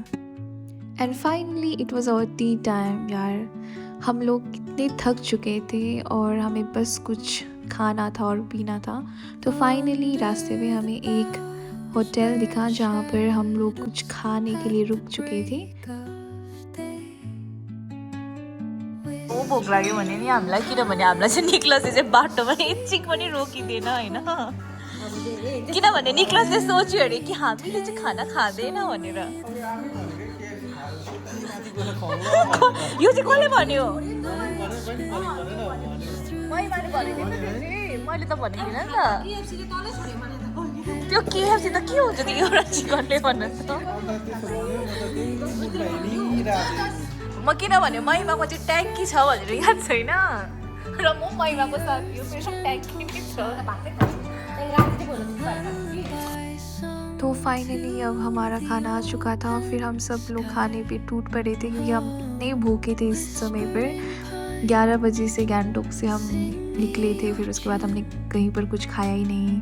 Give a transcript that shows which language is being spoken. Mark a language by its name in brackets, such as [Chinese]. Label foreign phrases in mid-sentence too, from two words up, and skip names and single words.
[English] And finally it was our tea time. [Hindi] यार, हम लोग कितने थक चुके थे और हमें बस कुछ खाना था और पीना था। तो फाइनली रास्ते में हमें एक होटल दिखा जहाँ पर हम लोग कुछ खाने के लिए रुक चुके थे। [Nepali] भोक लाग्यो भने नि हामीलाई, किनभने हामीलाई चाहिँ निक्लसले चाहिँ बाटोमा एकछिन पनि रोकिदिएन होइन। किनभने निक्लसले सोच्यो अरे कि हामीले चाहिँ खाना खाँदैन भनेर। यो चाहिँ कसले भन्यो? मैले त भनेको थिइनँ नि त। त्यो KFC त के हुन्छ त्यो एउटा चिकनले भन्नु त। म किनभने महिमाको चाहिँ ट्याङ्की छ भनेर याद छैन, र म महिमाको साथी हो, मेरो ट्याङ्की पनि छ। [Hindi] तो फाइनली अब हमारा खाना आ चुका था। फिर हम सब लोग खाने पे टूट पड़े थे क्योंकि हम इतने भूखे थे इस समय पर। 11 बजे से गैंगटॉक से हम निकले थे, फिर उसके बाद हमने कहीं पर कुछ खाया ही नहीं।